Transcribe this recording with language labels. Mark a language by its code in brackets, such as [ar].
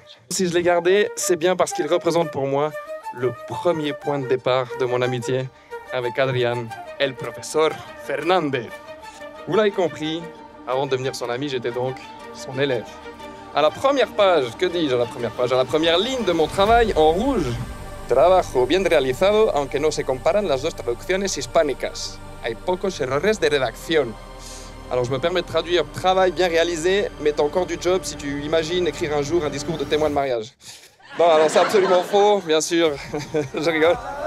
[fr] Si je l'ai gardé, c'est bien parce qu'il représente pour moi le premier point de départ de mon amitié avec Adrián, el professeur Fernández. Vous l'avez compris, avant de devenir son ami, j'étais donc son élève. À la première page, que dis-je à la première page? À la première ligne de mon travail, en rouge. [es] Trabajo bien realizado, aunque no se comparan las dos traducciones hispánicas. Hay pocos errores de redacción. [fr] Alors je me permets de traduire travail bien réalisé, mais t'as encore du job si tu imagines écrire un jour un discours de témoin de mariage. Non, alors c'est absolument faux, bien sûr. Je rigole.